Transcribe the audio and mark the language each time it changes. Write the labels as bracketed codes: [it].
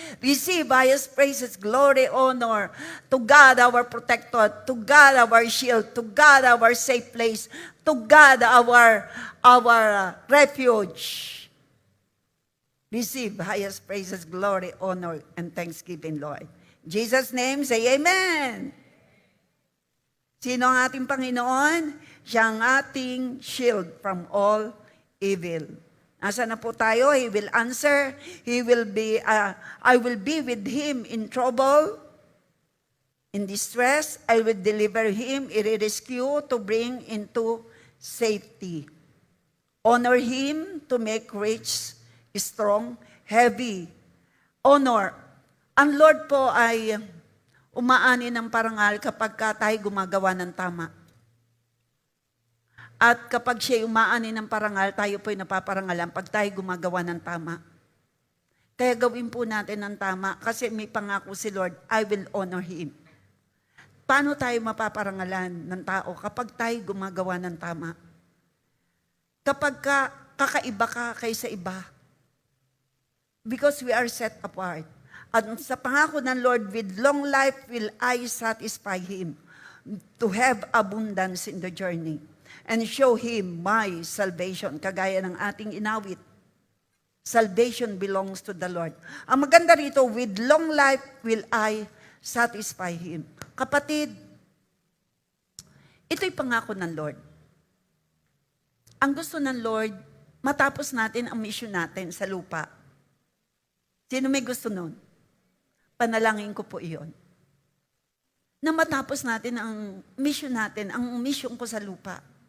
[en] Receive highest praises, glory, honor to God our protector, to God our shield, to God our safe place, to God our refuge. Receive highest praises, glory, honor, and thanksgiving, Lord. In Jesus' name, say amen. [tl] Sino ang ating Panginoon? Siya ang ating [en] shield from all evil. [tl] Nasa na po tayo? [en] He will answer. I will be with him in trouble, in distress. I will deliver him, i-rescue, to bring into safety. Honor him to make rich, strong, heavy. Honor. [tl] Ang Lord po ay umaani ng parangal kapag tayo gumagawa ng tama. At kapag siya umaani ng parangal, tayo po'y napaparangalan pag tayo gumagawa ng tama. Kaya gawin po natin ng tama kasi may pangako si Lord, [en] I will honor Him. [tl] Paano tayo mapaparangalan ng tao kapag tayo gumagawa ng tama? Kapag kakaiba ka kaysa iba. [en] Because we are set apart. [tl] At sa pangako ng Lord, [en] with long life will I satisfy him to have abundance in the journey and show him my salvation. [tl] Kagaya ng ating inawit, [en] salvation belongs to the Lord. [tl] Ang maganda rito, [en] with long life will I satisfy him. [tl] Kapatid, ito'y pangako ng Lord. Ang gusto ng Lord, matapos natin ang mission natin sa lupa. Sino may gusto nun? Panalangin ko po iyon. Na matapos natin ang mission natin, ang mission ko sa lupa.